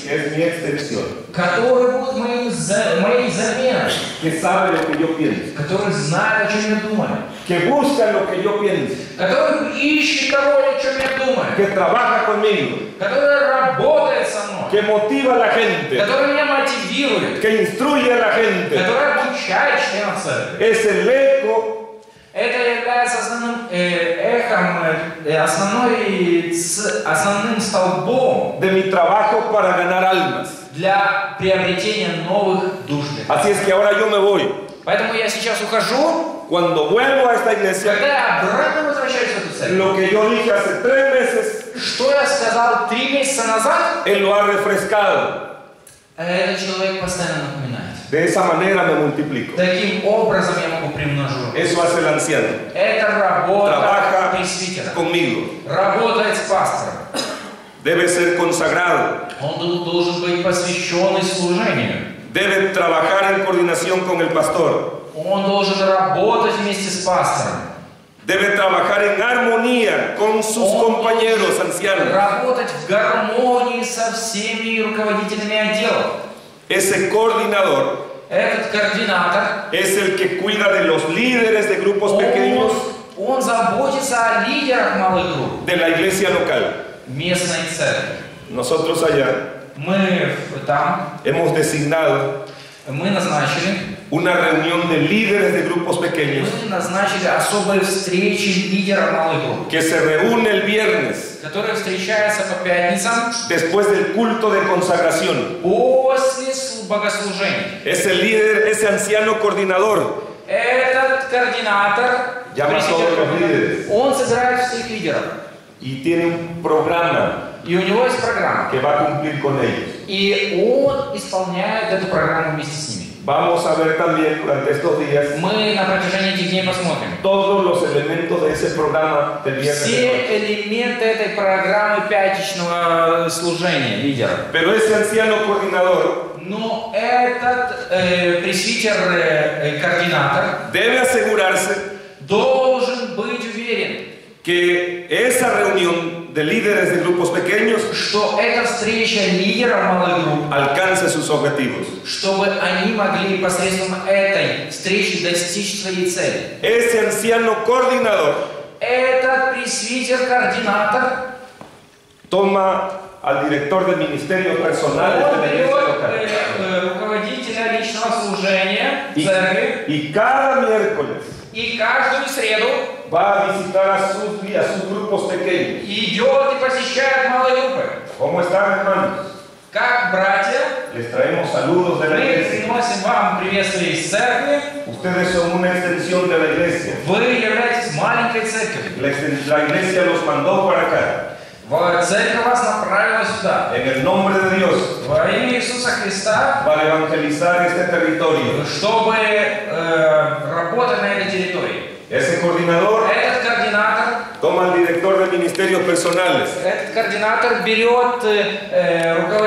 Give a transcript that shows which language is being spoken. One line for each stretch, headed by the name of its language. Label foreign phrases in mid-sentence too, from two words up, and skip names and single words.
Spanish: que es mi extensión,
Russian: который будет моей заменой,
Spanish: que sabe lo que yo pienso,
Russian: который знает, о чем я думаю,
Spanish: que busca lo que yo pienso,
Russian: который ищет того, о чем я думаю,
Spanish: que trabaja conmigo,
Russian: который работает со мной,
Spanish: que motiva a la gente,
Russian: который меня мотивирует,
Spanish: que instruye a la gente.
Russian: который обучает членов церкви.
Spanish: Es el eco
Russian: Это является основным эхом, основным столбом
Spanish: de mi trabajo para ganar almas.
Russian: для приобретения новых душ.
Spanish: Así es que ahora yo me voy.
Russian: Поэтому я сейчас ухожу.
Spanish: Cuando vuelvo a esta iglesia,
Russian: Когда я обратно возвращаюсь в эту церковь,
Spanish: lo que yo dije hace 3 meses,
Russian: что я сказал 3 месяца назад,
Spanish: Él lo ha refrescado.
Russian: этот человек постоянно напоминает.
Spanish: De esa manera me multiplico.
Russian: Таким образом я могу примножу.
Spanish: Eso hace el anciano.
Russian: Это работа
Spanish: Trabaja
Russian: пресвитера.
Spanish: conmigo.
Russian: Работает с пастором.
Spanish: Debe ser consagrado.
Russian: Он должен быть посвященный служению.
Spanish: Debe trabajar en coordinación con el pastor.
Russian: Он должен работать вместе с пастором.
Spanish: Debe trabajar en armonía con sus compañeros ancianos.
Russian: Работать в гармонии со всеми руководителями отделов.
Spanish: Ese coordinador
Russian: Этот координатор,
Spanish: es el que cuida de los líderes de grupos pequeños
Russian: он заботится о лидерах малых групп
Spanish: de la iglesia local.
Russian: местной церкви.
Spanish: Nosotros allá
Russian: Мы там,
Spanish: hemos designado
Russian: мы назначили
Spanish: de líderes de grupos pequeños
Russian: особые встречи лидеров малых групп,
Spanish: que se reúne el viernes
Russian: которые встречаются по пятницам
Spanish: después del culto de consagración.
Russian: после богослужения.
Spanish: Ese líder, ese anciano coordinador,
Russian: Этот координатор,
Spanish: llama a todos los líderes
Russian: он собирает всех лидеров.
Spanish: y tiene un programa
Russian: И у него есть программа.
Spanish: que va a cumplir con ellos.
Russian: И он исполняет эту программу вместе с ними.
Spanish: Vamos a ver también durante estos días
Russian: Мы на протяжении этих дней посмотрим.
Spanish: todos los elementos de ese programa del viernes.
Russian: Все элементы этой программы пятничного служения лидеров.
Spanish: Pero ese anciano coordinador
Russian: Но этот пресвитер-координатор
Spanish: debe asegurarse
Russian: должен быть уверен,
Spanish: que esa reunión de líderes de grupos pequeños
Russian: что эта встреча лидеров малых групп,
Spanish: alcance sus objetivos.
Russian: чтобы они могли посредством этой встречи достичь своей цели.
Spanish: Ese anciano coordinador
Russian: Этот пресвитер-координатор
Spanish: toma al director de ministerios personales de
Russian: он
Spanish: la iglesia local
Russian: берет руководителя личного служения церкви
Spanish: y cada miércoles
Russian: и каждую среду
Spanish: va a visitar a sus grupos pequeños.
Russian: идет и посещает малые группы.
Spanish: ¿Cómo están, hermanos?
Russian: Как братья,
Spanish: Les traemos saludos de la
Russian: мы
Spanish: iglesia.
Russian: приносим вам приветствие из церкви.
Spanish: Ustedes son una extensión de la iglesia.
Russian: Вы являетесь маленькой церковью.
Spanish: La iglesia los mandó para acá.
Russian: Церковь вас направила сюда.
Spanish: En el nombre de Dios,
Russian: Во имя Иисуса Христа,
Spanish: para evangelizar este territorio.
Russian: чтобы работать на этой территории.
Spanish: Ese coordinador
Russian: Этот координатор,
Spanish: toma al director de ministerios personales.
Russian: этот координатор берет руководителя личного служения,